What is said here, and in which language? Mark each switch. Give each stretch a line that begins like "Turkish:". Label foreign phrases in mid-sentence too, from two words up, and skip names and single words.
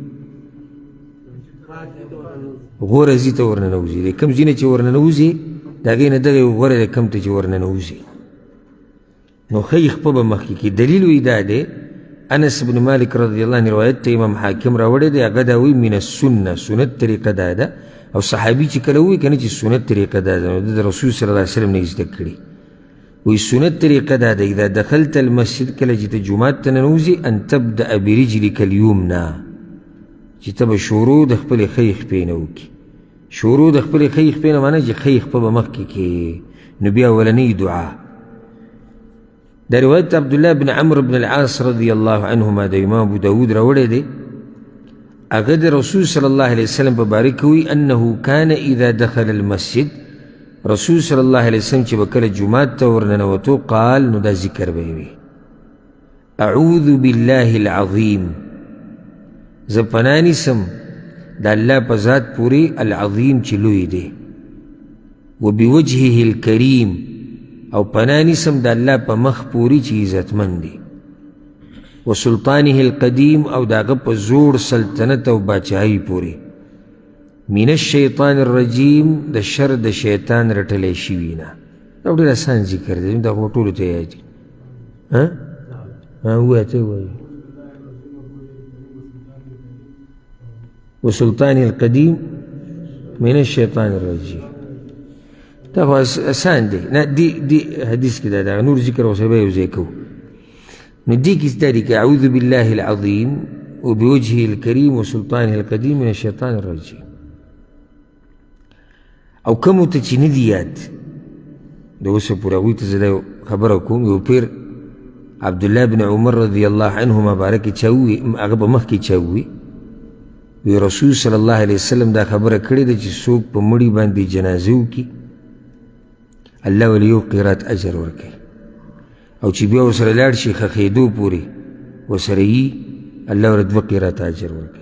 Pashto: غوره ځي ته ورننوځي، د کوم ځای نه چې ورننوځي د هغې نه دغه غوره دی کوم ته چې ورننوځي، نو ښۍ خپه به مخکې کړي. دلیل وایي دا دی، انس بن مالک رضی الله عنه روایت ته امام حاکم راوړی دی، هغه دا وایي
Arabic: من السنه،
Pashto: سنت طریقه دا ده. او صحابي چې کله وایي که نه چې سنت طریقه دا ده، نو د رسول صلی الله علیه وسلم نه یې زده کړي. وایي سنت طریقه دا ده
Arabic: اذا دخلت المسجد،
Pashto: کله چې ته جومات ته ننوځي،
Arabic: ان تبدأ برجلک الیمنی،
Pashto: چې ته به شروع د خپلې ښۍ خپې نه وکړي. شروع د خپلې ښۍ خپې نه معنی چې ښۍ خپه به مخکې کړې، نو بیا اولنۍ دعا. دا روایت عبدالله بن عمرو بن العاص رضی الله عنهما د امام ابو داود راوړی دی، هغه د رسول صلی الله علیه وسلم په باره کې وایي
Arabic: انه کان اذا دخل المسجد،
Pashto: رسول صلی الله علیه وسلم چې به کله جومات ته ورننوتو قال، نو دا ذکر به یې وي
Arabic: اعوذ بالله العظیم،
Pashto: زه پناه نیسم د الله په ذات پورې العظیم چې لوی دی،
Arabic: وبوجهه الکریم،
Pashto: او پناه نیسم د الله په مخ پورې چې عزتمند دی،
Arabic: وسلطانه القدیم،
Pashto: او د هغه په زوړ سلطنت او باچاهۍ پورې،
Arabic: من الشیطان الرجیم،
Pashto: د شر د شیطان رټلی شوي نه. دا ډېر اسان ذکر دی، دا خو ټولو ته یاد دي. ووایه ته ووایه
Arabic: وسلطانه القدیم من الشیطان الرجیم،
Pashto: دا خو اسان دی. نه دی حدیث کې دا نور ذکر اوسه به یو ځای کوو. نو دې کې دا دی که
Arabic: اعوذ بالله العظیم وبوجهه الکریم وسلطانه القدیم من الشیطان الرجیم.
Pashto: او کومو ته چې نه دي یاد، د اوسه پورې هغوی ته زه دا خبره کوم. یو پیر عبدالله بن عمر رضی الله عنهما باره کې چا ووي، هغه به مخکې چا ووي، وی رسول صلی الله علیه وسلم دا خبره کړې ده چې څوک په مړي باندې جنازه وکړي الله ولې یو قیرات اجر ورکوي، او چې بیا ورسره لاړ شي ښخېدو پورې ورسره یي الله ورته 2 قیرات اجر ورکوي.